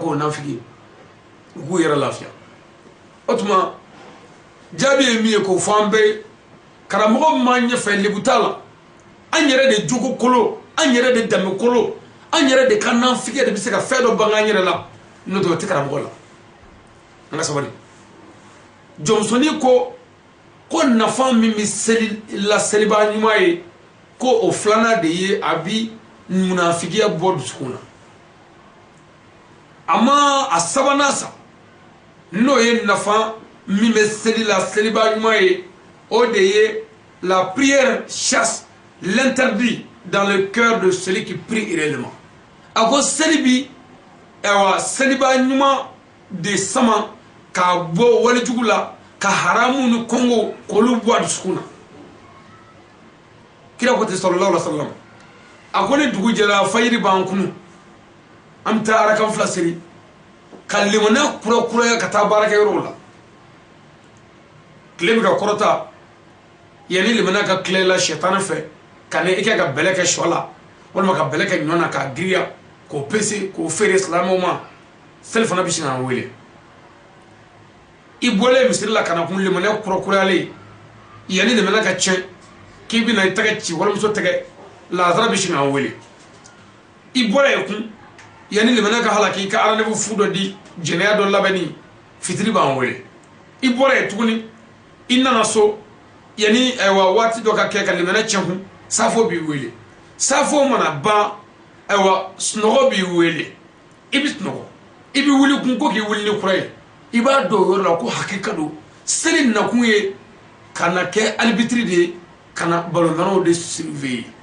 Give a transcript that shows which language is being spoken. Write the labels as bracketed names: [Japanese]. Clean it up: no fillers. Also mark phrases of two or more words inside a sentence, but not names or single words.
[Bambara] k'o nafiki u k'u yɛrɛ lafiya o tuma jaabi ye min ye k'o fɔ an bɛɛ karamɔgɔ min b'an ɲɛfɛ lebu t'a la an yɛrɛ de jogo kolo an yɛrɛ de danbe kolo an yɛrɛ de ka nafiki de bɛ se ka fɛn dɔ ban an yɛrɛ la n'o tɛ o tɛ karamɔgɔ la an ka sabali jɔnmusonin ko nafa min bɛ seli la seliba ɲuman ye ko o filanan de ye a bi munafigiya bɔ dusukun na a ma a sabanan sa n'o ye nafa min bɛ seli la seliba ɲuman ye o de ye [French] la prière chasse l'interdit dans le cœur de celui qui prie réellement [Bambara] a ko seli bi seliba ɲuman de sama ka bɔ walijugu la ka haramu ni kɔngo k'olu bɔ a dusukun na kira ko ten [Arabic] صلى الله عليه وسلم [Bambara] a ko ni dugu jɛra fajiri b'an kunu an bɛ taa arakan fila seli ka limaniya kurakuraya ka taa baarakɛyɔrɔw la tile bɛ ka kɔrɔta yanni limaniya ka tile la sɛtani fɛ ka ne i kɛ ka bɛlɛ kɛ sɔ la walima ka bɛlɛ kɛ ɲɔ na k'a giriya k'o pese k'o feere silamɛw ma seli fana bɛ sin k'an wele i bɔlen misiri la ka na kun limaniya kurakurayalen yanni limaniya ka tiɲɛ k'i bɛna i tɛgɛ ci walimuso tɛgɛ lazara bɛ sin k'an wele i bɔra yen kun yanni limaniya ka halaki i ka rendez-vous fu dɔ di jɛnɛya dɔ labɛnni fitiri b'an wele i bɔra yen tuguni i nana so yanni waati dɔ ka kɛ ka limaniya tiɲɛ kun safo b'i wele safo mana ban sunɔgɔ b'i wele i bɛ sunɔgɔ i bɛ wuli kun ko k'i wuli ni kura ye i b'a dɔn o yɔrɔ la ko hakika don seli nakun ye ka na kɛ arbitre de ye ka na balontannaw de surveiller